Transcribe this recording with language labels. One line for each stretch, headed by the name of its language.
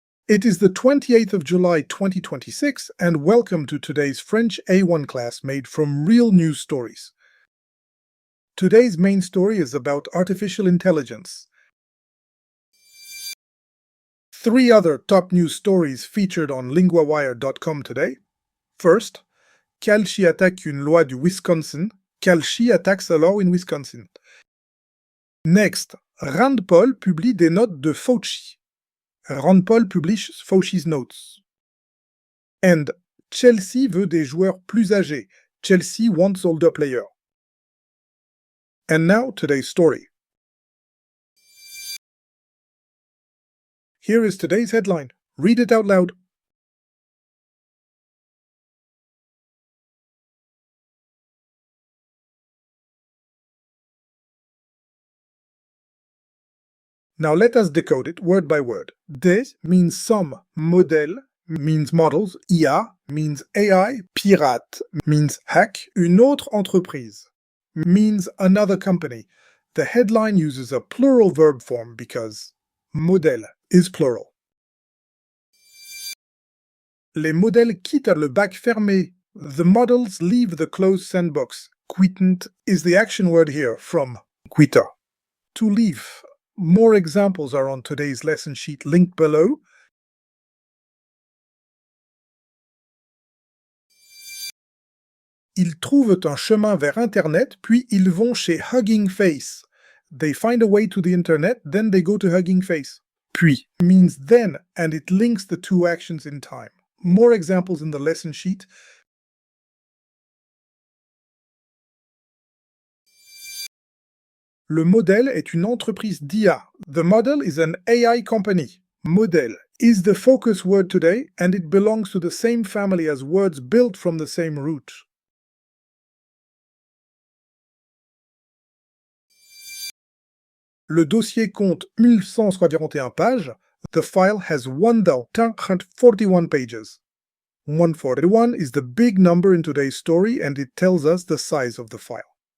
English: It is the 28th of July 2026, and welcome to today's French A1 class made from real news stories. Today's main story is about artificial intelligence. 3 other top news stories featured on LinguaWire.com today. First,
French: Calchi attaque une loi du Wisconsin.
English: Calchi attacks a law in Wisconsin. Next, Rand Paul
French: publie des notes de Fauci.
English: Rand Paul publishes Fauci's notes. And
French: Chelsea veut des joueurs plus âgés.
English: Chelsea wants older players. And now today's story. Here is today's headline. Read it out loud. Now let us decode it word by word. Des means some, modèle means models, IA means AI, pirate means hack, une autre entreprise means another company. The headline uses a plural verb form because modèle is plural.
French: Les modèles quittent le bac fermé.
English: The models leave the closed sandbox. Quittent is the action word here from quitter. To leave. More examples are on today's lesson sheet linked below.
French: Ils trouvent un chemin vers Internet, puis ils vont chez Hugging Face.
English: They find a way to the Internet, then they go to Hugging Face. Puis means then, and it links the two actions in time. More examples in the lesson sheet.
French: Le modèle est une entreprise d'IA.
English: The model is an AI company. Modèle is the focus word today, and it belongs to the same family as words built from the same root.
French: Le dossier compte 1141 pages.
English: The file has 1141 pages. 141 is the big number in today's story, and it tells us the size of the file.